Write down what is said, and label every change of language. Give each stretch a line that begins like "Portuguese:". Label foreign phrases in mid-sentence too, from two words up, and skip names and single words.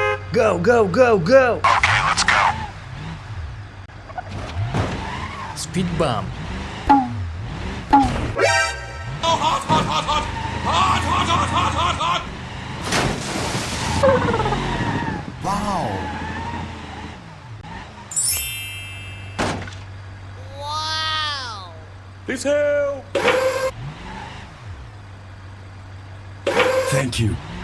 English: Go, go, go, go! Okay, let's go. Speed bump. Oh, hot, hot, hot, hot! Hot, hot, hot, hot, hot, hot! Wow. Wow! Please help! Thank you.